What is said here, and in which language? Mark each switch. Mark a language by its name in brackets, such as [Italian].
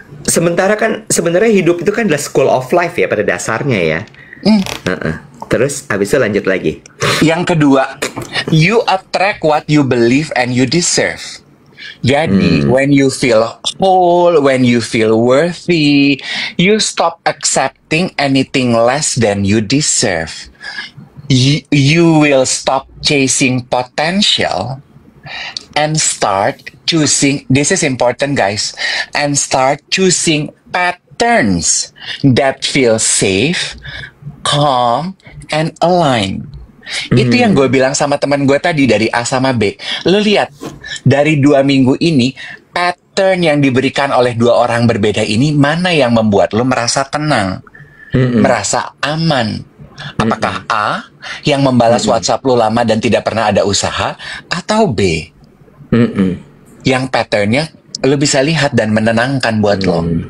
[Indonesian] sebenarnya hidup itu kan adalah [English] school of life [Indonesian] ya pada dasarnya ya. Terus abis itu lanjut lagi. Yang kedua, [English] you attract what you believe and you deserve. Jadi, when you feel whole, when you feel worthy, you stop accepting anything less than you deserve. You will stop chasing potential and start choosing, this is important guys, and start choosing patterns that feel safe, calm, and aligned. [Indonesian] Itu yang gue bilang sama teman gue tadi dari A sama B. Lo lihat, dari 2 minggu ini, pattern yang diberikan oleh 2 orang berbeda ini, mana yang membuat lo merasa tenang, merasa aman? Apakah A, yang membalas WhatsApp lo lama dan tidak pernah ada usaha, atau B, yang patternnya lo bisa lihat dan menenangkan buat lo?